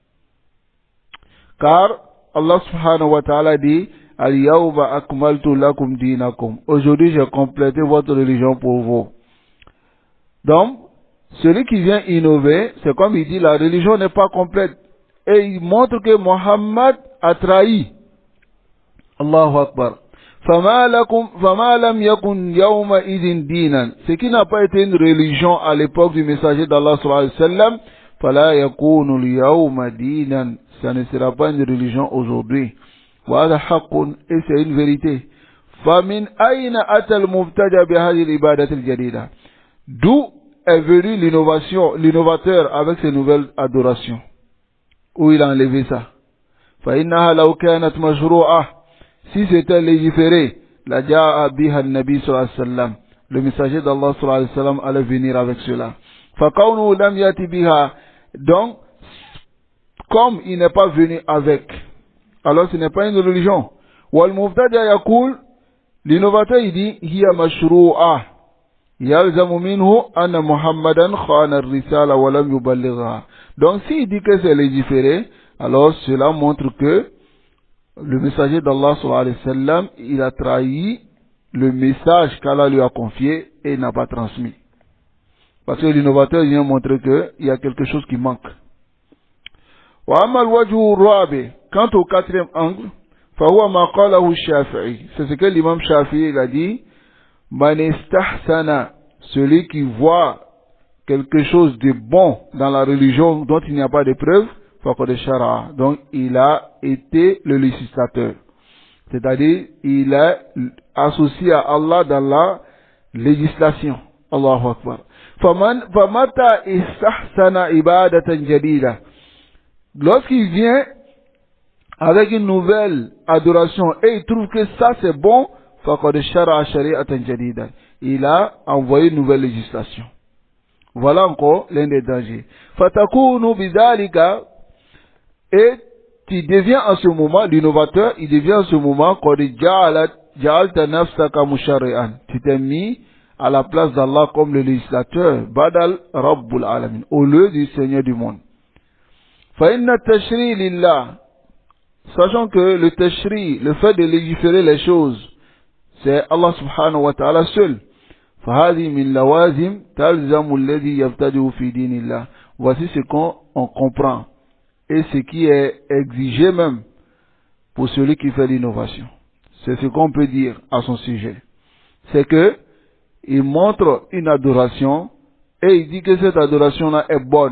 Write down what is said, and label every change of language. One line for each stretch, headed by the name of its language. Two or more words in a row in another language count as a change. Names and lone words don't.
Arabic: Car Allah سبحانه وتعالى dit اليوم أكملت لكم دينكم.
French: Aujourd'hui j'ai complété votre religion pour vous. Donc, celui qui vient innover, c'est comme il dit la religion n'est pas complète. Et il montre que Muhammad a trahi.
Arabic: الله أكبر. فما لم يكن يومئذ دينا.
French: Ce qui n'a pas été une religion à l'époque du messager d'Allah
Arabic: صلى الله عليه وسلم فلا يكون اليوم دينا.
French: Ça ne sera pas une religion aujourd'hui.
Arabic: وهذا حق,
French: et c'est une vérité.
Arabic: فمن أين أتى المبتدع بهذه العبادات الجديدة.
French: D'où est venu l'innovation, l'innovateur avec ces nouvelles adorations? Où il a enlevé ça?
Arabic: فإنها لو كانت مشروعة.
French: Si c'était légiféré,
Arabic: لجاء بها النبي صلى الله عليه وسلم.
French: Le messager d'Allah
Arabic: صلى الله عليه وسلم
French: allait venir avec cela.
Arabic: فكونه لم يأت بها.
French: Donc, comme il n'est pas venu avec, alors ce n'est pas une religion.
Arabic: والمبتدع يقول,
French: l'innovateur il dit
Arabic: هي مشروعة يلزم منه أن محمدا خان الرسالة ولم يبلغها.
French: Donc s'il dit que c'est légiféré, alors cela montre que le messager d'Allah
Arabic: صلى الله عليه وسلم,
French: il a trahi le message qu'Allah lui a confié et n'a pas transmis. Parce que l'innovateur vient montrer qu'il y a quelque chose qui manque.
Arabic: وأما الوجه الرابع,
French: quant au quatrième angle,
Arabic: فهو ما قاله الشافعي,
French: c'est ce que l'imam Shafi'i a dit,
Arabic: من استحسن,
French: celui qui voit quelque chose de bon dans la religion dont il n'y a pas de preuve,
Arabic: فقد شرع,
French: donc il a été le législateur. C'est-à-dire, il est associé à Allah dans la législation.
Arabic: الله أكبر. فمتى استحسن عبادة جديدة.
French: Lorsqu'il vient avec une nouvelle adoration et il trouve que ça c'est bon,
Arabic: فقد شرع شريعة جديدة.
French: Il a envoyé une nouvelle législation. Voilà encore l'un des dangers.
Arabic: فتكون بذلك,
French: et tu deviens en ce moment, l'innovateur, il devient en ce moment, tu t'es mis à la place d'Allah comme le législateur,
Arabic: بدل رب العالمين,
French: au lieu du Seigneur du monde.
Arabic: فإن التشريع لله,
French: sachant que le tashri, le fait de légiférer les choses, c'est Allah
Arabic: سبحانه وتعالى
French: seul.
Arabic: فهذه من لوازم تلزم الذي يبتدئ في دين الله.
French: Voici ce qu'on comprend et ce qui est exigé même pour celui qui fait l'innovation. C'est ce qu'on peut dire à son sujet. C'est que il montre une adoration et il dit que cette adoration-là est bonne.